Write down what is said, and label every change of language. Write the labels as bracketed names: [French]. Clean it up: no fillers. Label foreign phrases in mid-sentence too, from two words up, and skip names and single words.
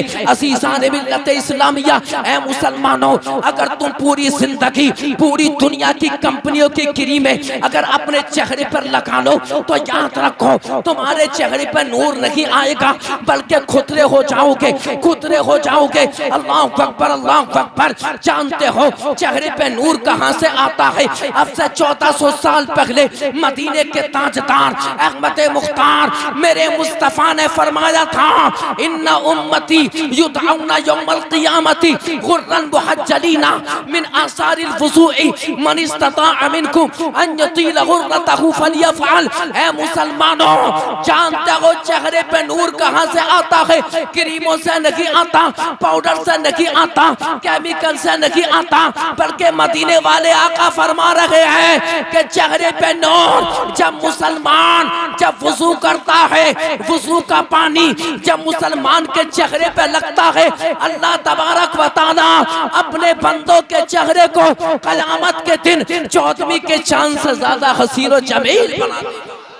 [Hindi] अज़ीज़ान मिल्लत इस्लामिया, ऐ मुसलमानों, अगर तुम पूरी जिंदगी पूरी दुनिया की कंपनियों की क्रीमें अगर अपने चेहरे पर लगा लो तो याद रखो तुम्हारे चेहरे पर नूर नहीं आएगा, बल्कि खुतरे हो जाओगे, खुतरे हो जाओगे। [Arabic] الله أكبر، الله أكبر. [Hindi] जानते हो चेहरे पे नूर कहाँ से आता है? अब से 1400 साल पहले मदीने के ताजदार अहमद मुख्तार मेरे मुस्तफा ने फरमाया था, [Arabic] إن أمتي يدعون يوم القيامة غرا محجلين من آثار الوضوء من استطاع منكم أن يطيل غرته فليفعل. [Hindi] ऐ मुसलमानों, जानते हो चेहरे पे नूर कहाँ से आता है? क्रीमों से नहीं आता, पाउडर से नहीं आता, केमिकल से नहीं आता, बल्कि मदीने वाले आका फरमा रहे हैं कि चेहरे पे नूर जब मुसलमान जब वुजू करता है, वुजू का पानी जब मुसलमान के चेहरे पे लगता है, [Arabic] الله تبارك وتعالى [Hindi] अपने बंदों के चेहरे को क़यामत के दिन 14वीं के चांद से ज्यादा हसीन और जमील बना देगा।